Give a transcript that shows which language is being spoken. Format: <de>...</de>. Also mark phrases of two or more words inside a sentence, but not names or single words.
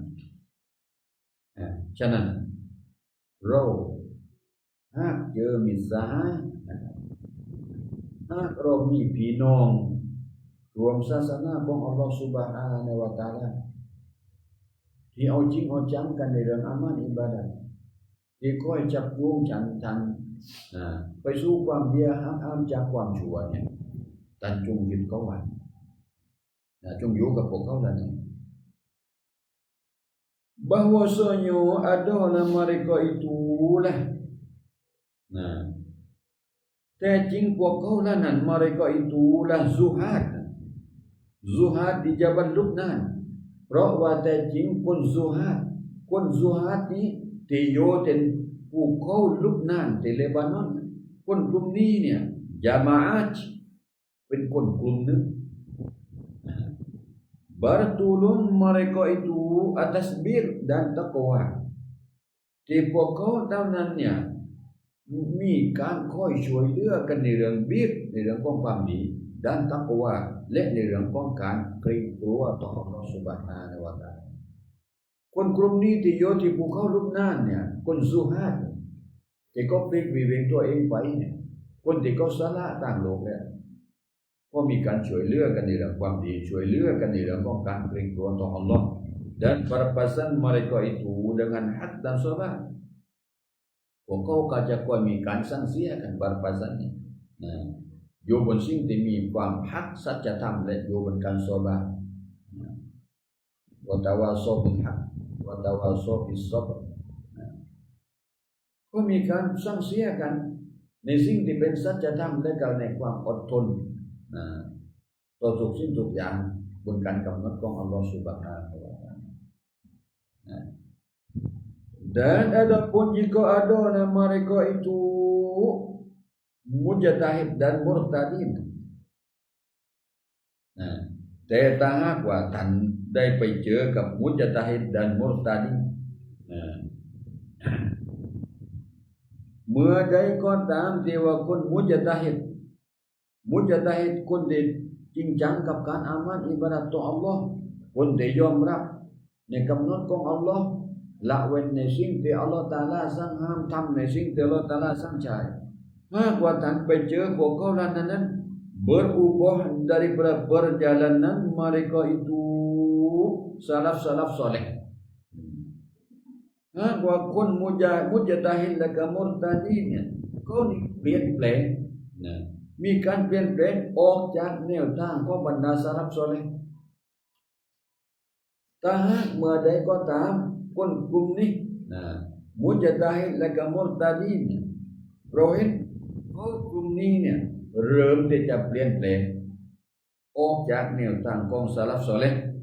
<th>ฉะนั้นเราหากเจอมิตรสหายหากเรามีพี่น้องรวมศาสนาของ</th> <ar>الله سبحانه وتعالى</ar> <th>ที่เอาจริงเอาจังกันในเรื่องอามัลอิบาดะห์ที่คอยจับจูงฉันไปสู่ความดีห้ามจากความชั่วเนี่ยท่านจงยึดเขาไว้จงอยู่กับพวกเขาแล้วนี่</th> <ms>bahwasanya adalah mereka itulah</ms> <th>แต่จริงพวกเขานั้น</th> <ms>mereka itulah zuhad di Jabal Lubnan</ms> <th>เพราะว่าแต่จริงคนzuhad นี้ที่อยู่ที่ภูเขาลุบนานที่เลบานอนคนกลุ่มนี้เนี่ยญะมาอะห์เป็นคนกลุ่มหนึ่ง</th> <ms>bertulung mereka itu atas bir dan taqwa</ms> <th>ที่พวกเขาเท่านั้นเนี่ยมีการคอยช่วยเหลือกันในเรื่องบิรในเรื่องของความดีด้านตักวาและใน เรื่องของการเกรงกลัวต่อ</th> <ar>الله سبحانه وتعالى</ar> <th>คนกลุ่มนี้ที่อยู่ที่ภูเขาลุบนานเนี่ยคน ซุฮาดที่เขาปลีกวิเวกตัวเองไปเนี่ยคนที่เขาสละต่างโลกเนี่ยก็มีการช่วยเหลือกันในเรื่องความดีช่วยเหลือกันในเรื่องของการเกรงกลัวต่อ Allah</th> <ms>dan berpesan mereka itu dengan hak dan sabar</ms> <th>พวกเขาก็จะควรมีการสั่งเสียกัน berpesan อยู่บนสิ่งที่มีความฮักสัจธรรมและอยู่บนการซอบา</th> <ar>وتواصوا بالحق وتواصوا بالصبر</ar> <th>ก็มีการสั่งเสียกันในสิ่งที่เป็นสัจธรรมและก็ในความอดทนต่อทุกสิ่งทุกอย่างบนการกำหนดของ</th> <ar>الله سبحانه وتعالى</ar> <ms>dan adapun jika ada mereka itu mujtahid dan murtadin</ms> <th>แต่ถ้าหากว่าท่านได้ไปเจอกับมุจตะฮิดและมุรตัด เมื่อใดก็ตามที่ว่าคนมุจตะฮิดคนที่จริงจังกับการอามันอิบาดะห์ต่อ Allah คนที่ยอมรับในกำหนดของ Allah ละเว้นในสิ่งที่ Allah Ta'ala สั่งห้ามทำในสิ่งที่ Allah Ta'ala สั่งใช้หากว่าท่านไปเจอพวกเขาเหล่านั้น</th> <ms>berubah daripada perjalanan mereka itu salaf soleh</ms> <th>หากว่าคนมุจตะฮิดและก็มุรตัดเนี่ยก็เปลี่ยนแปลงมีการเปลี่ยนแปลงออกจากแนวทางของบรรดาซาลัฟซอลิห์ ถ้าหากเมื่อใดก็ตามคนกลุ่มนี้มุจตะฮิดและก็มุรตัดเนี่ยเราเห็นคนกลุ่มนี้เนี่ยเริ่มที่จะเปลี่ยนแปลงออกจากแนวทางของซาลัฟซอลิห์</th>